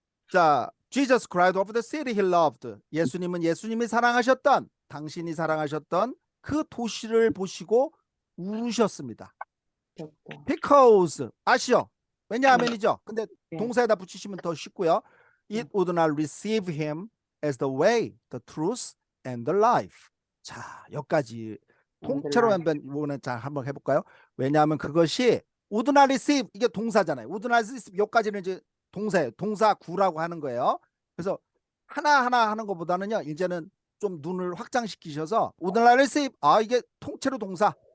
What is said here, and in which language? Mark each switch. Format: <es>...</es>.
<en>자, Jesus cried over the city he loved.</en> <ko>예수님은 예수님이 사랑하셨던, 당신이 사랑하셨던 그 도시를 보시고 울으셨습니다. 귀엽다. Because 아시죠? 왜냐하면이죠. 근데 네. 동사에다 붙이시면 더 쉽고요.</ko> <en>It would not receive him as the way, the truth, and the life.</en> <ko>자, 여기까지 통째로 한번 해볼까요? 왜냐하면 그것이</ko> <en>would not receive</en> <ko>이게 동사잖아요. would not receive 여기까지는 이제 동사예요. 동사 구라고 하는 거예요. 그래서 하나하나 하는 것보다는요. 이제는 좀 눈을 확장시키셔서</ko> <en>would not receive</en> <ko>이게 통째로 동사.</ko>